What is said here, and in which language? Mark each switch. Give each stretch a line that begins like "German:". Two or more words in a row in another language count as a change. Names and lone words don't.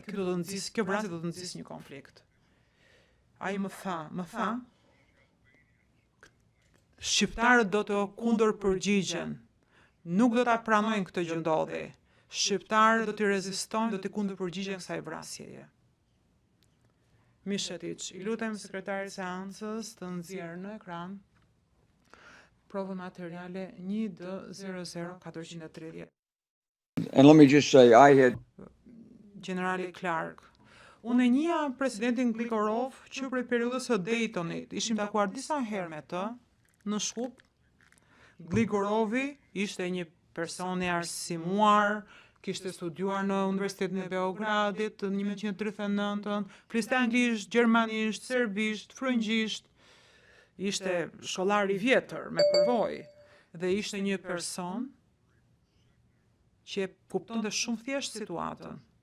Albanian: Kjo vrasje do të nxjisë një konflikt. Ai më tha, shqiptarët do të kundërpërgjigjen. Nuk do ta pranojnë këtë gjë ndodhi. Shqiptarët do të rezistojnë, do të kundërpërgjigjen kësaj vrasjeje. Mishetić, i lutem sekretarit seancës të nxjerrë në ekran provën materiale 1D00430.
English: And let me just say, I had
Albanian: Generali Clark. Unë e njihja presidentin Gligorov që prej periudhës së Daytonit, ishim takuar disa herë me të në Shkup. Gligorovi ishte një person i arsimuar, kishte studiuar në Universitetin e Beogradit në 1939, fliste anglisht, gjermanisht, serbisht, frëngjisht, ishte shkollar i vjetër me përvojë dhe ishte një person që kuptonte shumë thjesht situatën.